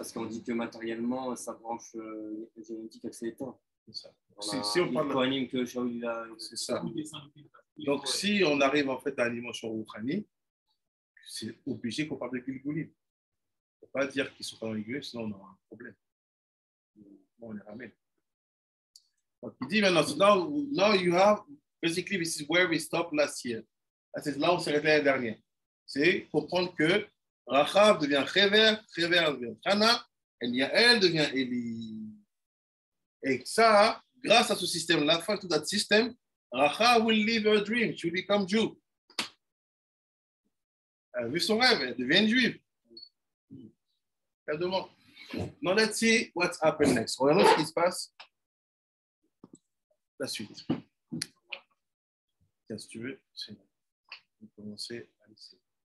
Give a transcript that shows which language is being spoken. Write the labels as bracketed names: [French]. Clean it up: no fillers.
[French] Parce qu'on dit que matériellement, sa branche génétique, elle s'est éteinte. C'est ça. Si on parle de que Shaoul a... C'est ça. Donc, si on arrive en fait à une dimension Rouhani, c'est obligé qu'on parle de Gilgulim. Il ne faut pas dire qu'ils ne sont pas dans les Gilgulim, sinon on aura un problème. Bon, on les ramène. Donc, il dit maintenant, [English] now you have, basically, this is where we stopped last year. [French] C'est là où on s'est arrêté l'année dernière. C'est comprendre que Rachav devient Chever, Chever devient Hana, et Yael devient Eli. Et ça, grâce à ce système-là, [English] thanks to that system, Rachav will live her dream, she will become Jew. [French] Elle a vu son rêve, elle devient juive. Elle demande. [English] Now let's see what's happened next. [French] Regardons ce qui se passe. La suite. Tiens, si tu veux, c'est bon. On va commencer à laisser.